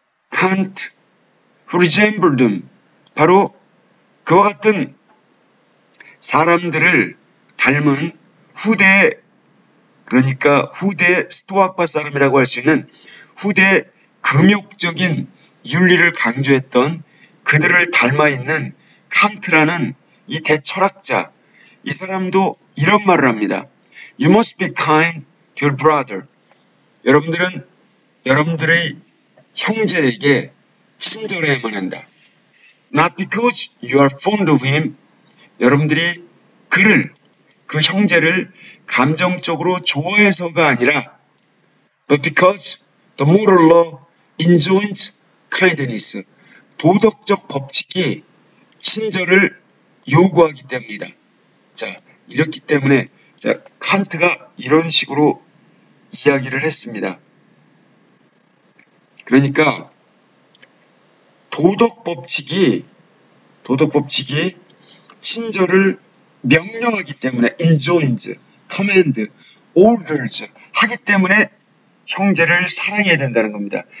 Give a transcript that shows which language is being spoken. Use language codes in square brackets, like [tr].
[ko] 칸트, [en] who resembled them, [ko] 바로 그와 같은 사람들을 닮은 후대, 그러니까 후대 스토아파 사람이라고 할 수 있는 후대 금욕적인 윤리를 강조했던 그들을 닮아 있는 칸트라는 이 대철학자, 이 사람도 이런 말을 합니다. [en] You must be kind to your brother. [ko] 여러분들은 여러분들의 형제에게 친절해야만 한다. [en] Not because you are fond of him. [ko] 여러분들이 그 형제를 감정적으로 좋아해서가 아니라 [en] but because the moral law enjoins kindness. [ko] 도덕적 법칙이 친절을 요구하기 때문이다. 자, 이렇기 때문에 칸트가 이런 식으로 이야기를 했습니다. 그러니까 도덕 법칙이 친절을 명령하기 때문에 [en] enjoins, command, orders [ko] 하기 때문에 형제를 사랑해야 된다는 겁니다.